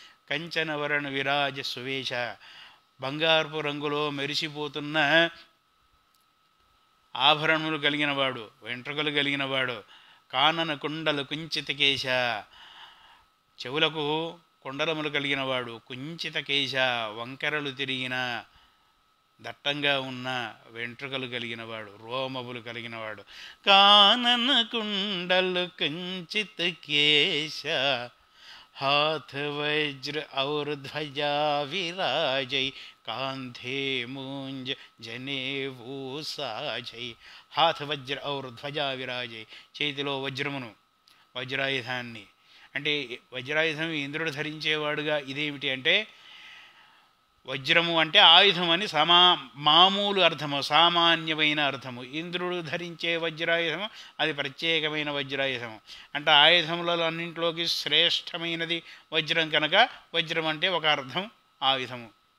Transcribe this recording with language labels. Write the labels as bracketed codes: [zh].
[awa] కంచన వర్ణ విరాజ సువేశ, [te] బంగారపు రంగులో మెరిసిపోతున్న ఆభరణములు కలిగినవాడు, వెంట్రుకలు కలిగినవాడు. [awa] కానన కుండల కుంచిత కేశ, [te] చెవులకు కుండలములు కలిగినవాడు. [awa] కుంచిత కేశ, [te] వంకరలు తిరిగిన, దట్టంగా ఉన్న వెంట్రుకలు కలిగినవాడు, రోమములు కలిగినవాడు. [awa] కానన కుండలు కుంచిత కేశ हाथ वज्र और ध्वजा विराजै कांधे मूंज जनेऊ साजै. हाथ वज्र और ध्वजा विराजै, [te] చేతిలో వజ్రమును, వజ్రాయుధాన్ని. అంటే వజ్రాయుధం ఇంద్రుడు ధరించేవాడుగా. ఇదేమిటి అంటే వజ్రము అంటే ఆయుధం అని మామూలు అర్థము, సామాన్యమైన అర్థము. ఇంద్రుడు ధరించే వజ్రాయుధము అది ప్రత్యేకమైన వజ్రాయుధము. అంటే ఆయుధములలో అన్నింటిలోకి శ్రేష్టమైనది వజ్రం కనుక వజ్రం అంటే ఒక అర్థం ఆయుధము.